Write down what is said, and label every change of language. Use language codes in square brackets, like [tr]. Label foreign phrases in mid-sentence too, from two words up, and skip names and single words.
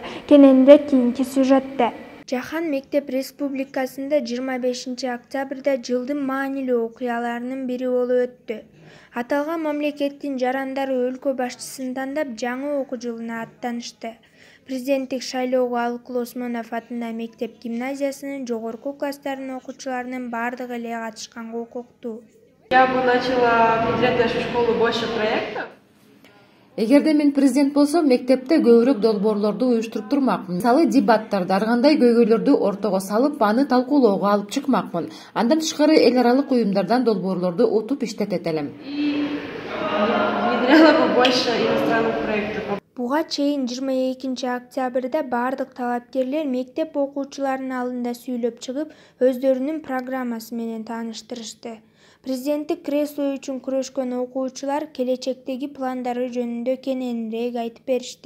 [ky] Кененирээк кийинки сюжетте. Жаһан мектеп республикасында 25 октябрда жылдын маанилүү окуяларынын бири болуп өттү. Аталган мамлекеттин жарандары өлкө башчысын тандап жаңы окуу жылына аттанышты. Президенттик шайлоого Алкул Осмонов атындагы мектеп гимназиясынын жогорку класстарынын окуучуларынын бардыгы эле катышканга укуктуу. [ru] Я бы начала внедрять в нашу школу больше проектов. [ky] Эгерде мен президент болсом, мектепте көбүрөөк долбоорлорду уюштуруп турмакмын. Мисалы, дебаттарды, ар кандай көйгөйлөрдү ортого салып, аны талкуулоого алып чыкмакмын. Андан тышкары эл аралык уюмдардан долбоорлорду утуп иштетет элем. [ru] Внедряла бы больше иностранных проектов. [ky] Буга чейин 22 октябрда бардык талапкерлер мектеп окуучуларынын алдында сүйлөп чыгып, өздөрүнүн программасы менен тааныштырышты. Президенттик кресло үчүн күрөшкөн окуучулар келечектеги пландары жөнүндө кененирээк айтып беришти.